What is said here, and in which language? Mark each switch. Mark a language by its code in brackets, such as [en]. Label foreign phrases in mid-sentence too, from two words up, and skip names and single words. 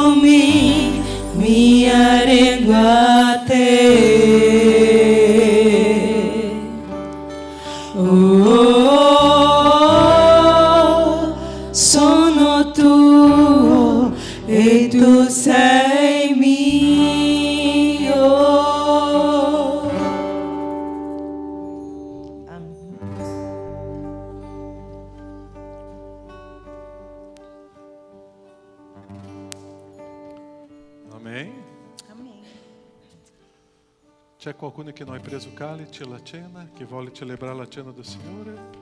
[it] mi arrengo a te. Oh, sono tuo e tu sei mio. Amen. Amém? Amém. C'è qualcuno che non ha preso il calice, la cena, che vuole celebrare la cena del Signore?